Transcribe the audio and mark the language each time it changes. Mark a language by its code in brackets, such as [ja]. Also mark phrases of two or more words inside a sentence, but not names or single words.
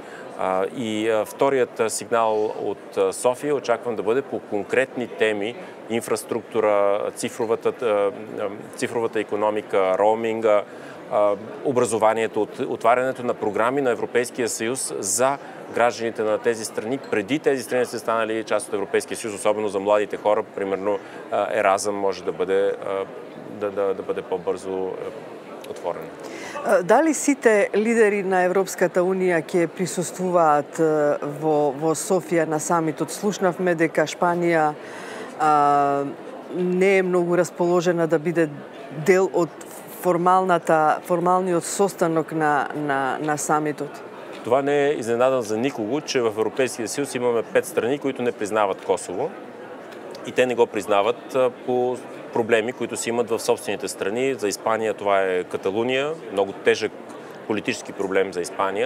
[bg] И вторият сигнал от София очаквам да бъде по конкретни теми: инфраструктура, цифровата икономика, роуминга, образованието, отварянето на програми на Европейския съюз за гражданите на тези страни, преди тези страни са станали част от Европейския съюз, особено за младите хора. Примерно Еразъм може да бъде по-бързо отворен. [mk] Дали сите лидери на Европската Унија ќе присуствуваат во Софија на самитот? Слушнавме дека Шпанија не е многу расположена да биде дел од формалниот состанок на самитот. [bg] Това не е изненадан за никого, че в Европейския съюз имаме 5 страни, които не признават Косово. И те не го признават по проблеми, които си имат в собствените страни. За Испания това е Каталуния, много тежък политически проблем за Испания.